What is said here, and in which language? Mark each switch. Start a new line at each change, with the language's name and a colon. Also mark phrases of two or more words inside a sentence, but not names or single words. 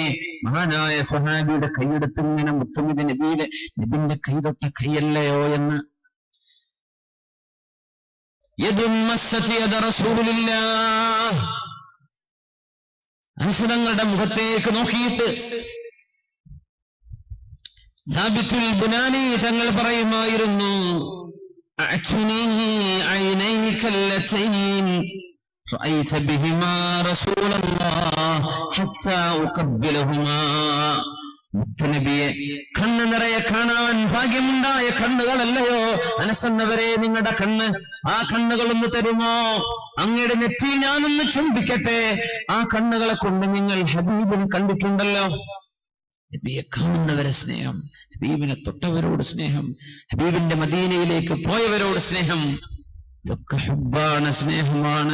Malayalam: മഹാനായ സ്വഹാബിയുടെ കൈയെടുത്ത് ഇങ്ങനെ മുത്തുനബി നബിന്റെ കൈ തൊട്ട കൈയല്ലയോ എന്ന്. അനുസരങ്ങളുടെ മുഖത്തേക്ക് നോക്കിയിട്ട് സാബിത്തുൽ ബുനാനി തങ്ങൾ പറയുമായിരുന്നു,
Arabic: رأيت بهما رسول الله حتى أقبلهما.
Malayalam: മുത്തുനബിയെ കണ്ണ് നിറയെ കാണാൻ ഭാഗ്യമുണ്ടായ കണ്ണുകളല്ലയോ അനസന്നവരെ നിങ്ങളുടെ കണ്ണ്? ആ കണ്ണുകളൊന്ന് തരുമോ? അങ്ങയുടെ നെറ്റി ഞാനൊന്ന് ചുംബിക്കട്ടെ. ആ കണ്ണുകളെ കൊണ്ട് നിങ്ങൾ ഹബീബിനെ കണ്ടിട്ടുണ്ടല്ലോ. നബിയെ കാണുന്നവരെ സ്നേഹം, ഹബീബിനെ തൊട്ടവരോട് സ്നേഹം, ഹബീബിന്റെ മദീനയിലേക്ക് പോയവരോട് സ്നേഹം, ഇതൊക്കെ ഹുബ്ബാണ്, സ്നേഹമാണ്.